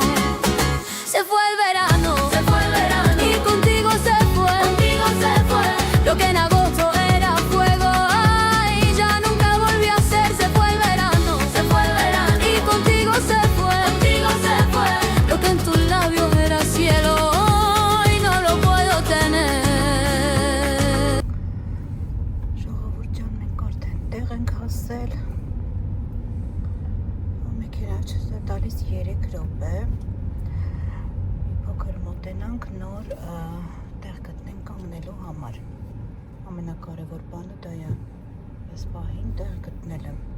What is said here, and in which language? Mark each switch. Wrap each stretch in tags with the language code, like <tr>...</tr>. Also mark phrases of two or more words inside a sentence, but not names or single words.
<es>Se fue el verano, y contigo se fue, lo que en agosto era fuego, ay, ya nunca volvió a ser. Se fue el verano, y contigo se fue, lo que en tus labios era cielo, hoy no lo puedo tener.</es> <hy>Ժողովուրդ ջան, մենք արդեն տեղ ենք հասել։ Մեքենաչս է տալիս 3 րոպե։ Փոքր մոտենանք նոր տեղ գտնենք կանգնելու համար։ Ամենակարևոր բանը դա է։ Այս պահին տեղ գտնելը։</hy>